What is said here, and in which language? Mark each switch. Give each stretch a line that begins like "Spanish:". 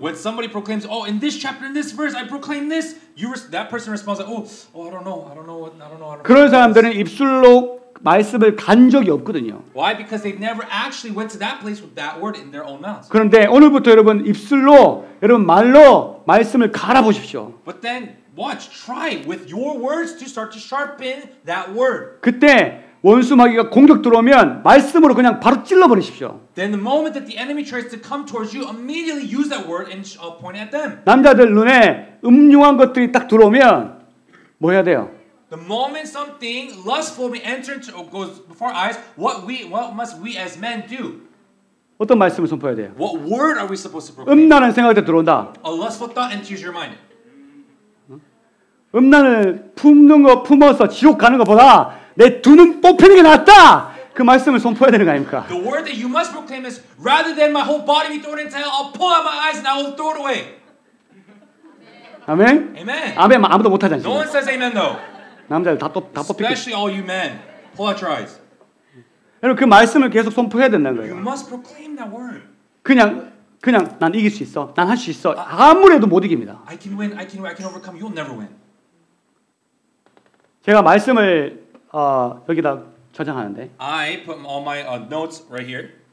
English: when somebody proclaims, in this chapter, in this verse, I proclaim this, that person responds like, I don't know.
Korean: 그런 사람들은 입술로 말씀을 간 적이 없거든요.
English: Why? Because they've never actually went to that place with that word in their own mouths.
Korean: 그런데 오늘부터 여러분 입술로 여러분 말로 말씀을 갈아보십시오.
English: But then watch, try with your words to start to sharpen that word.
Korean: 그때 원수 마귀가 공격 들어오면 말씀으로 그냥 바로 찔러버리십시오.
English: Then the moment that the enemy tries to come towards you, immediately use that word and point at them.
Korean: 남자들 눈에 음흉한 것들이 딱 들어오면 뭐 해야 돼요?
English: The moment something lustful may enter into goes before our eyes, what must we as men do?
Korean: 어떤 말씀을 선포해야 돼요?
English: What word are we supposed to proclaim?
Korean: 음란한 생각이 들어온다.
English: A lustful thought enters your mind.
Korean: 음란을 품는 거 품어서 지옥 가는 것보다 내 두 눈 뽑히는 게 낫다. 그 말씀을 선포해야 되는 거 아닙니까?
English: The word that you must proclaim is, rather than my whole body be thrown into hell, I'll pull out my eyes and I will throw it away.
Korean: 아멘.
English: Amen.
Korean: 아멘 아무도 못 하지
English: No one
Korean: 않습니까?
English: says amen though.
Korean: 남자들 다 뽑히고.
English: Especially all you men. Pull out your eyes.
Korean: 여러분 그 말씀을 계속 선포해야 된다는
English: You
Korean: 거예요.
English: must proclaim that word.
Korean: 그냥 난 이길 수 있어. 난 할 수 있어. 아무래도 못 이깁니다.
English: I can win. I can overcome. You'll never win.
Korean: 제가 말씀을 여기다 저장하는데
English: I put all my notes right here.